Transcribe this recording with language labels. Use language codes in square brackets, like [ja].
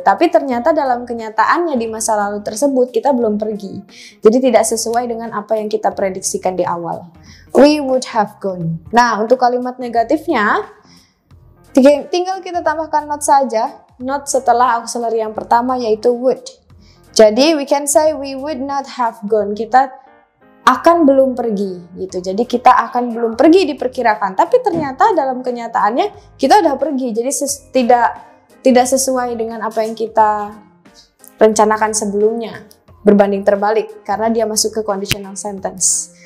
[id] Tapi ternyata dalam kenyataannya di masa lalu tersebut kita belum pergi. Jadi tidak sesuai dengan apa yang kita prediksikan di awal. [en] We would have gone. [id] Nah, untuk kalimat negatifnya, tinggal kita tambahkan not saja. Not setelah auxiliary yang pertama yaitu would. [en] Jadi we can say we would not have gone. [id] Kita akan belum pergi gitu. Jadi kita akan belum pergi diperkirakan, tapi ternyata dalam kenyataannya kita udah pergi. Jadi tidak sesuai dengan apa yang kita rencanakan sebelumnya. Berbanding terbalik karena dia masuk ke conditional sentence.